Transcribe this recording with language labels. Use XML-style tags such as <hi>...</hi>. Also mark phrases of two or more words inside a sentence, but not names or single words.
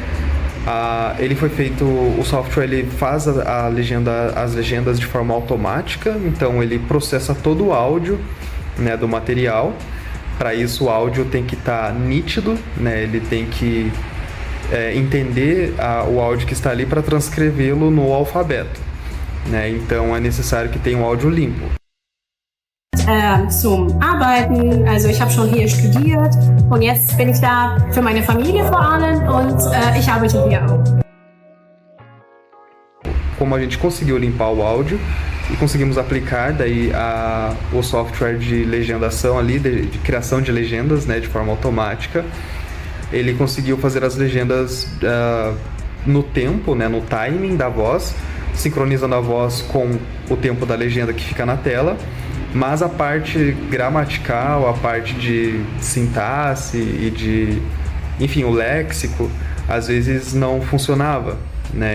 <pt>O software ele faz as legendas de forma automática, então ele processa todo o áudio, né, do material. Para isso o áudio tem que estar nítido, né? Ele tem que entender o áudio que está ali para transcrevê-lo no alfabeto, né? Então é necessário que tenha um áudio limpo.</pt> <de>Zum Arbeiten, also ich habe schon hier studiert und jetzt bin ich da für meine Familie vor allem und ich arbeite hier auch.</de> <pt>Como a gente conseguiu limpar o áudio e conseguimos aplicar daí o software de legendação ali, de criação de legendas, né, de forma automática, ele conseguiu fazer as legendas no tempo, né, no timing da voz, sincronizando a voz com o tempo da legenda que fica na tela, mas a parte gramatical, a parte de sintaxe e enfim, o léxico, às vezes não funcionava, né?</pt>